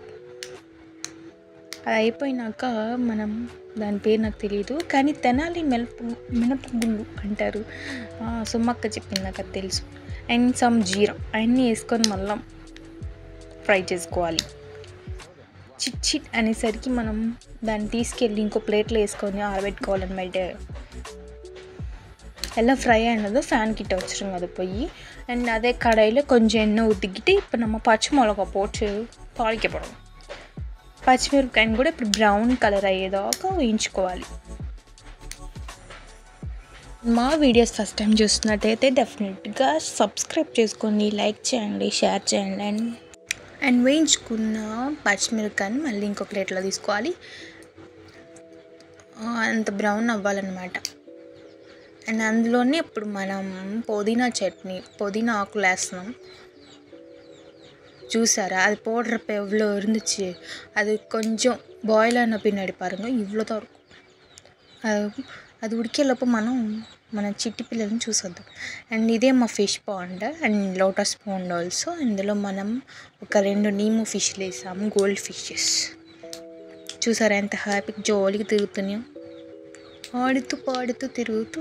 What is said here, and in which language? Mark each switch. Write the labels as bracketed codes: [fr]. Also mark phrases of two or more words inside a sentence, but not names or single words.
[te] అది అయిపోయినాక మనం దాని పేరు నాకు తెలియదు, కానీ తెనాలి మినపగుళ్ళు అంటారు. సుమ్మక్క చెప్పింది, నాకు అది తెలుసు. [en] and some [te] జీరా అవన్నీ వేసుకొని మళ్ళీ ఫ్రై చేసుకోవాలి. చిట్ అనేసరికి మనం దాన్ని తీసుకెళ్ళి ఇంకో ప్లేట్లో వేసుకొని ఆరబెట్టుకోవాలన్నమాట. [ta] எல்லாம் ஃப்ரை ஆனது ஃபேன் கிட்ட வச்சுருங்க அதை போய். அண்ட் அதே கடாயில் கொஞ்சம் எண்ணெய் ஊற்றிக்கிட்டு இப்போ நம்ம பச்சை மிளகா போட்டு தாளிக்க போகிறோம். [te] పచ్చిమిరపకాయని కూడా ఇప్పుడు [en] brown colour [te] అయ్యేదాకా వేయించుకోవాలి. మా వీడియోస్ [en] first time [te] చూస్తున్నట్టయితే డెఫినెట్గా సబ్స్క్రైబ్ చేసుకోండి, లైక్ చేయండి, షేర్ చేయండి. అండ్ వేయించుకున్న పచ్చిమిరపకాయని మళ్ళీ ఇంకో ప్లేట్లో తీసుకోవాలి. అంత బ్రౌన్ అవ్వాలన్నమాట. అండ్ అందులోనే ఇప్పుడు మనం పుదీనా చట్నీ, పుదీనా ఆకులు వేస్తున్నాం. చూసారా, [ta] அது போடுறப்ப எவ்வளோ இருந்துச்சு. அது கொஞ்சம் பாயில் ஆன பின்னாடி பாருங்கள் இவ்வளோ தான் இருக்கும். [te] అది ఉడికేలోపు మనం మన చిట్టి పిల్లల్ని చూసొద్దాం. అండ్ ఇదే మా [en] fish pond and lotus pond also. [te] ఇందులో మనం ఒక 2 నీము ఫిష్లు వేసాము, [en] gold fishes. [te] చూసారా ఎంత హ్యాపీగా జోలికి తిరుగుతున్నాయో, ఆడుతూ పాడుతూ తిరుగుతూ.